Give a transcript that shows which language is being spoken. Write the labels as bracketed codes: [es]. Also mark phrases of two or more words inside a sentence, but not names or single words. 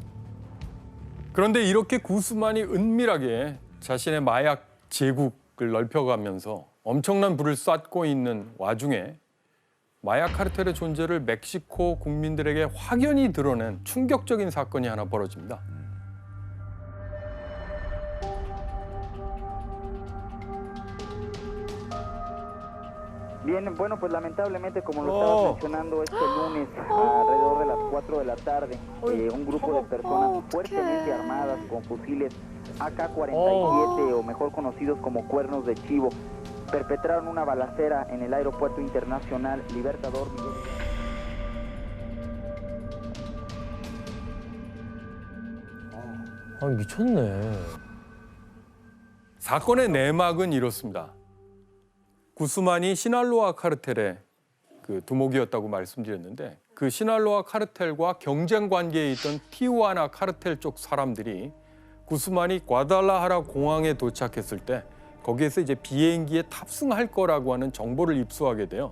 [ko] 그런데 이렇게 구스만이 은밀하게 자신의 마약 제국을 넓혀가면서 엄청난 부를 쌓고 있는 와중에 마약 카르텔의 존재를 멕시코 국민들에게 확연히 드러낸 충격적인 사건이 하나 벌어집니다. [es] Bien, bueno, pues lamentablemente, como lo estabas mencionando, este lunes, alrededor de las 4 de la tarde, un grupo de personas fuertemente armadas con fusiles AK-47, o mejor conocidos como cuernos de chivo, perpetraron una balacera en el aeropuerto internacional Libertador Miguel. [ko] 아, 미쳤네. 사건의 내막은 이렇습니다. 구스만이 시날로아 카르텔의 그 두목이었다고 말씀드렸는데 그 시날로아 카르텔과 경쟁 관계에 있던 티후아나 카르텔 쪽 사람들이 구스만이 과달라하라 공항에 도착했을 때 거기에서 이제 비행기에 탑승할 거라고 하는 정보를 입수하게 돼요.